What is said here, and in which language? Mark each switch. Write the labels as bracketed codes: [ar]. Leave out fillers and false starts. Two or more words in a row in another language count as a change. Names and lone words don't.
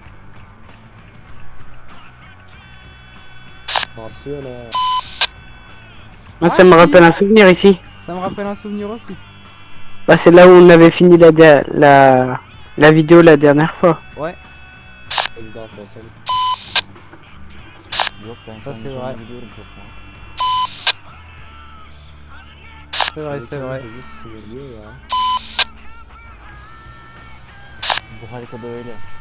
[fr] Ah, ceux-là. Moi, Ah, ça me si, rappelle un souvenir ici. ça me rappelle un souvenir aussi. Bah, c'est là où on avait fini la vidéo la dernière fois. Ouais, Président français. [tr] Yok ben şu [fr] ça [tr] an [fr] c'est [tr] sonuna [fr] vrai. [tr] gidiyorum çoktan. [fr] C'est vrai, c'est vrai. [tr] Hızı sınırlıyor ya. Bu haritada öyle.